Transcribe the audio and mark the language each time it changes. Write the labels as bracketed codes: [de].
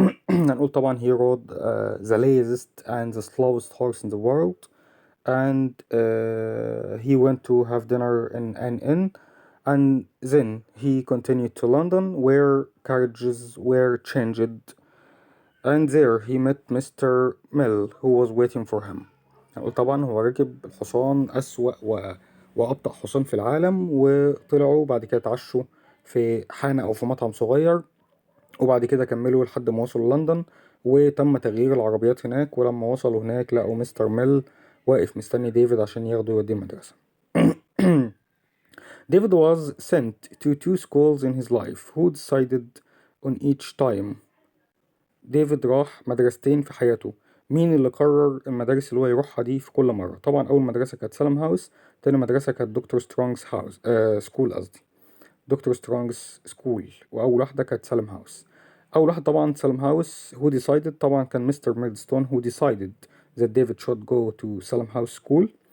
[ar] هنقول طبعا [en] he rode the laziest and the slowest horse in the world and he went to have dinner in an inn and then he continued to London where carriages were changed and there he met Mr. Mill who was waiting for him. [ar] هنقول طبعا هو ركب الحصان أسوأ وأبطأ حصان في العالم، وطلعوا بعد كده اتعشوا في حانة أو في مطعم صغير، وبعد كده كملوا لحد ما وصلوا لندن وتم تغيير العربيات هناك. ولما وصلوا هناك لقوا مستر ميل واقف مستني ديفيد عشان ياخده يوديه المدرسة. [en] David was sent to two schools in his life. Who decided on each time؟ [ar] ديفيد راح مدرستين في حياته. مين اللي قرر المدارس اللي هو يروحها دي في كل مرة؟ طبعا أول مدرسة كانت سالم هاوس، تاني مدرسة كانت دكتور سترونجز هاوس سكول قصدي دكتور سترونجز سكول، وأول واحدة كانت سالم هاوس. أول واحد طبعا سالم هاوس. [en] who decided [ar] طبعا كان مستر ميدستون [en] who decided that David should go to Salem house school.